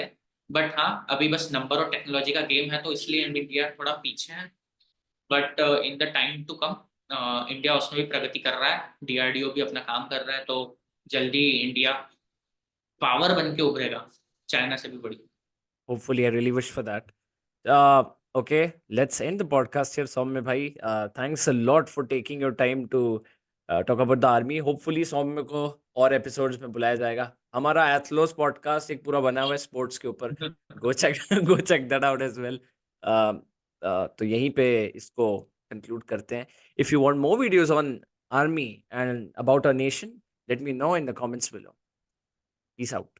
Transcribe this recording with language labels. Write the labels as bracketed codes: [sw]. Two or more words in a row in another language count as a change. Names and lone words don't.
[hi] बट हाँ, अभी बस नंबर और टेक्नोलॉजी का गेम है, तो इसलिए इंडिया थोड़ा पीछे है। [en] But in the time to come [hi] इंडिया उसमें भी प्रगति कर रहा है, डीआरडीओ भी अपना काम कर रहा है, तो जल्दी इंडिया पावर बन के उभरेगा, चाइना से भी बड़ी। [en] Hopefully, I really wish for that. Okay, let's end the podcast here, Soumya bhai. Thanks a lot for taking your time to talk about the army. [hi] Hopefully, Soumya को और episodes में बुलाया जाएगा. हमारा एथलोस पॉडकास्ट एक पूरा बना हुआ है स्पोर्ट्स के ऊपर. [en] Go check go check that out as well. [hi] तो यहीं पे इसको conclude करते हैं. [en] If you want more videos on army and about our nation, let me know in the comments below. Peace out.